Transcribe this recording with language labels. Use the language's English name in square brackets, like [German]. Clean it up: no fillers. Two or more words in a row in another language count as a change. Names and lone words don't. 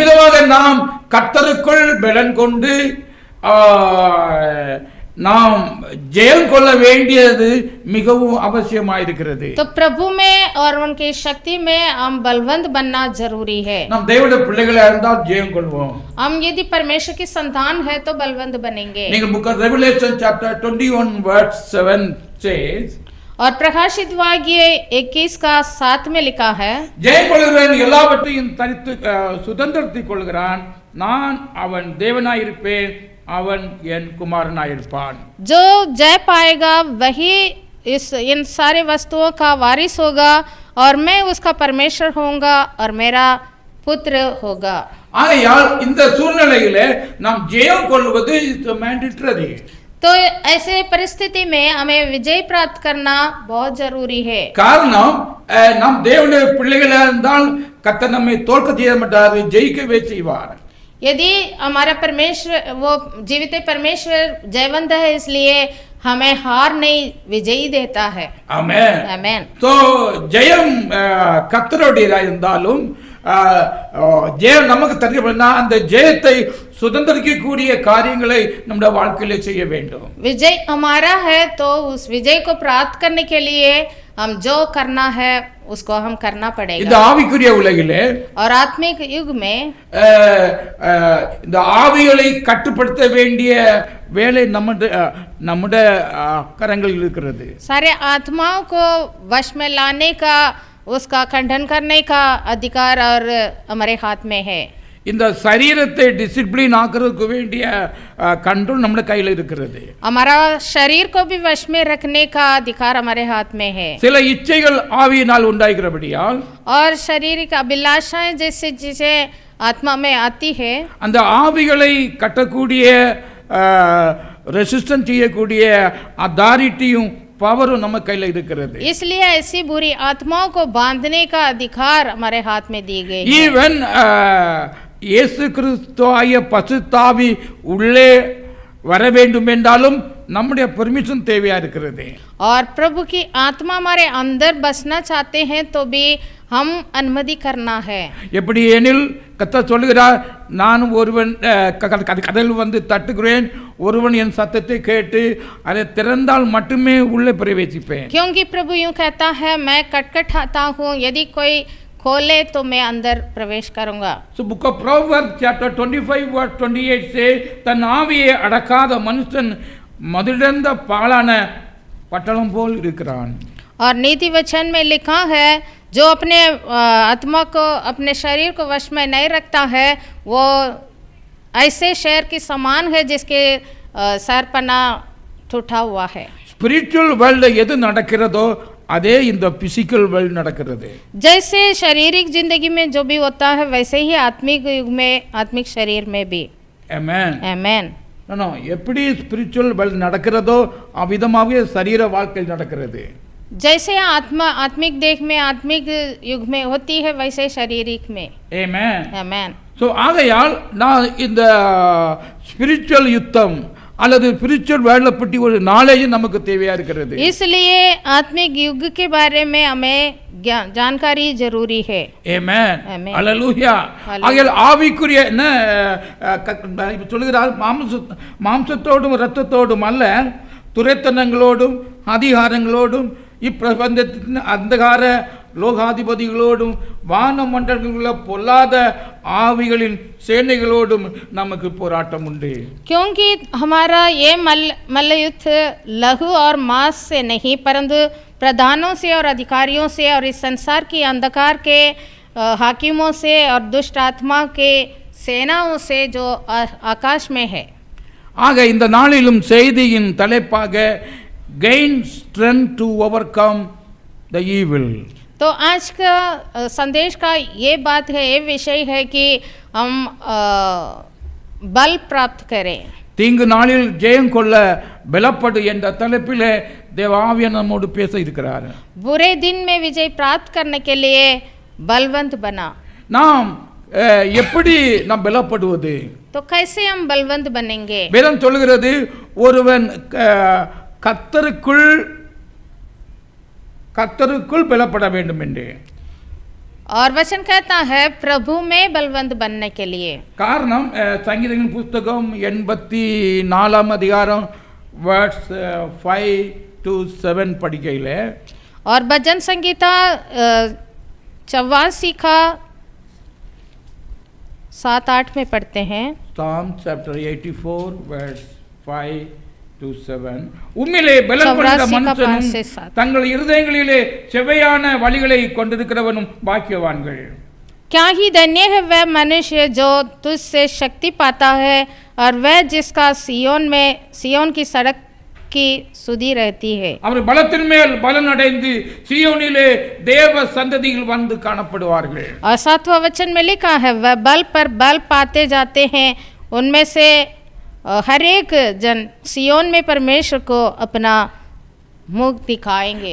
[Tamil] இவ்விதமாக நாம் கர்த்தருக்குள் பலன் கொண்டு நாம் ஜெயம் கொள்ள வேண்டியது மிகவும் அவசியமாயிருக்கிறது. [Hindi] तो प्रभु में और उनकी शक्ति में हम बलवंत बनना जरूरी है. [Tamil] நாம் தேவனுடைய பிள்ளைகளா இருந்தால் ஜெயம் கொள்வோம். [Hindi] हम यदि परमेश्वर की संतान है तो बलवंत बनेंगे. [English] நீங்கள் book of Revelation chapter 21 verse 7 says [Hindi] और प्रकाशित वाक्य 21 का 7 में लिखा है, [Tamil] ஜெயம் கொள்கிறவன் எல்லாவற்றையும் தரித்து சுதந்திரத்திக் கொள்கிறான், நான் அவன் தேவனாயிருப்பேன், அவன் என் குமாரனாயிருப்பான். [Hindi] जो जय पाएगा वही इन सारे वस्तुओं का वारिस होगा और मैं उसका परमेश्वर होऊंगा और मेरा पुत्र होगा. [Tamil] ஆகையால் இந்த சூழ்நிலையிலே நாம் ஜெயம் கொள்வது மேண்டேட்டரி. [Hindi] तो ऐसे परिस्थिति में हमें विजय प्राप्त करना बहुत जरूरी है. [Tamil] காரணம் நாம் தேவனுடைய பிள்ளைகளா இருந்தால் கர்த்தர் நம்மை தோற்க செய்ய மாட்டார், ஜெயிக்கவே செய்வார். [Hindi] यदि हमारा परमेश्वर वो जीवित परमेश्वर जयवंत है, इसलिए हमें हार नहीं विजयी देता है. [Tamil] ஆமென். [Hindi] आमेन. [Tamil] तो ஜெயம் கர்த்தருடையதா இருந்தாலும் ஜெயம் நமக்கு தரப்படுனா அந்த ஜெயத்தை சுதந்திரிக்கக்கூடிய காரியங்களை நம்முடைய வாழ்க்கையில செய்ய வேண்டும். [Hindi] विजय हमारा है तो उस विजय को प्राप्त करने के लिए हम जो करना है उसको हम करना पड़ेगा. [Tamil] இந்த ஆவிக்குரிய உலகிலே [Hindi] और आत्मिक युग में [Tamil] இந்த ஆவிகளை கட்டுப்படுத்த வேண்டிய வேலை நம்முடைய கரங்களில் இருக்கிறது. [Hindi] सारे आत्माओं को वश में लाने का, उसका खंडन करने का अधिकार और हमारे हाथ में है. [Tamil] இந்த சரீரத்தை டிசிப்ளின் ஆக்குறதுக்கு வேண்டிய கண்ட்ரோல் நம்ம கையில் இருக்கிறது. [Hindi] हमारा शरीर को भी वश में रखने का अधिकार हमारे हाथ में है. [Tamil] சில இச்சைகள் ஆவியினால் உண்டாகிறபடியால் [Hindi] और शारीरिक अभिलाषाएं जैसे जिसे आत्मा में आती है, [Tamil] அந்த ஆவிகளை கட்டக்கூடிய ரெசிஸ்டன்ஸ் செய்யக்கூடிய அதாரிட்டியும் பவரும் நம்ம கையில் இருக்கிறது. [Hindi] इसलिए ऐसी बुरी आत्माओं को बांधने का अधिकार हमारे हाथ में दी गई है. [Tamil] ஈவன் இயேசு கிறிஸ்துவாகிய பசுத்தாவி உள்ளே வர வேண்டும் என்றாலும் நம்முடைய பெர்மிஷன் தேவையா இருக்கிறது. [Hindi] और प्रभु की आत्मा हमारे अंदर बसना चाहते हैं तो भी हम अनुमति करना है. [Tamil] எப்படி எனில் கர்த்தர் சொல்லுகிறார், நான் ஒருவன் கதவில் வந்து தட்டுகிறேன், ஒருவன் என் சத்தத்தை கேட்டு அதை திறந்தால் மட்டுமே உள்ளே பிரவேசிப்பேன். [Hindi] क्योंकि प्रभु यूं कहता है, मैं खटखटाता हूँ, यदि कोई खोले तो मैं अंदर प्रवेश करूंगा. [English] So book of Proverbs chapter 25 verse 28 say, [Tamil] தன் ஆவியை அடக்காத மனுஷன் மதுடந்த பாலான பட்டளம் போல் இருக்கிறான். [Hindi] और नीति वचन में लिखा है, जो अपने आत्मा को, अपने शरीर को वश में नहीं रखता है, वो ऐसे शहर के समान है जिसके सरपना टूटा हुआ है. [English] spiritual world [Tamil] எது நடக்கிறதோ அதே இந்த [English] physical world [Tamil] நடக்கிறது. [Hindi] जैसे शारीरिक जिंदगी में जो भी होता है, वैसे ही आत्मिक युग में, आत्मिक शरीर में भी. [Tamil] ஆமென். [Hindi] आमेन. [Tamil] எப்படி [English] spiritual world [Tamil] நடக்கிறதோ அவ்விதமாகவே சரீர வாழ்க்கை நடக்கிறது. [Hindi] जैसे आत्मा आत्मिक देह में, आत्मिक युग में होती है, वैसे शारीरिक में. [Tamil] ஆமென். [Hindi] आमेन. [Tamil] ஸோ ஆகையால் நான் இந்த ஸ்பிரிச்சுவல் யுத்தம் அல்லது [English] spiritual world [Tamil] பற்றி ஒரு நாலேஜ் நமக்கு தேவையா இருக்கிறது. [Hindi] इसलिए आत्मिक युग के बारे में हमें जानकारी जरूरी है. [Tamil] ஆமென். ஆமென். அல்லேலூயா. ஆகையால் ஆவிக்குரிய என்ன சொல்லுகிறார், மாம்சத்தோடும் இரத்தத்தோடும் அல்ல, துரைத்தனங்களோடும் அதிகாரங்களோடும் இப்பிரபஞ்சத்தின் அந்தகார லோகாதிபதிகளோடும் வான மண்டலங்களுள்ள பொல்லாத ஆவிகளின் சேனைகளோடும் நமக்கு போராட்டம் உண்டு. [Hindi] क्योंकि हमारा ये मल्ल युद्ध लघु और मांस से नहीं, परंतु प्रधानों से और अधिकारियों से और इस संसार की अंधकार के हाकिमों से और दुष्ट आत्मा के सेनाओं से जो आकाश में है. [Tamil] ஆக இந்த நாளிலும் செய்தியின் தலைப்பாக [English] gain strength to overcome the evil. [Hindi] तो आज का संदेश का ये बात है, ये विषय है कि हम बल प्राप्त करें. [Tamil] தீங்கு நாளில் ஜெயம் கொள்ள பலப்படு என்ற தலைப்பிலே தேவ ஆவியானவர் நம்மோடு பேச இருக்கிறார். [Hindi] बुरे दिन में विजय प्राप्त करने के लिए बलवंत बना. [Tamil] நாம் எப்படி நாம் பலப்படுவது? [Hindi] तो कैसे हम बलवंत बनेंगे? [Tamil] வேதம் சொல்கிறது, ஒருவன் கர்த்தருக்குள் பலப்பட வேண்டும் என்று. [Hindi] और वचन कहता है प्रभु में बलवंत बनने के लिए. [Tamil] காரணம் சங்கீதங்களின் புத்தகம் 84 அதிகாரம் [English] verse 5 to 7 [Tamil] படிக்கையில, [Hindi] और भजन संगीता 84 का 7-8 में पढ़ते हैं. [English] Psalm chapter 84 verse 5 to 7. [Tamil] உம்மிலே பலன் கொண்ட மனுஷனும் தங்கள் இருதயங்களிலே செவ்வையான வழிகளை கொண்டிருக்கிறவனும் பாக்கியவான்கள். [Hindi] क्या ही धन्य है वह मनुष्य जो तुझसे शक्ति पाता है, और वह जिसका सियोन की सड़क की सुधि रहती है. [Tamil] அவர் பலத்தின் மேல் பலன் அடைந்து சியோனிலே தேவ சந்ததிகள் வந்து காணப்படுவார்கள். [Hindi] और 7वां वचन में लिखा है, वह बल पर बल पाते जाते हैं, उनमें से हर एक जन सियोन में परमेश्वर को अपना मुख दिखाएंगे.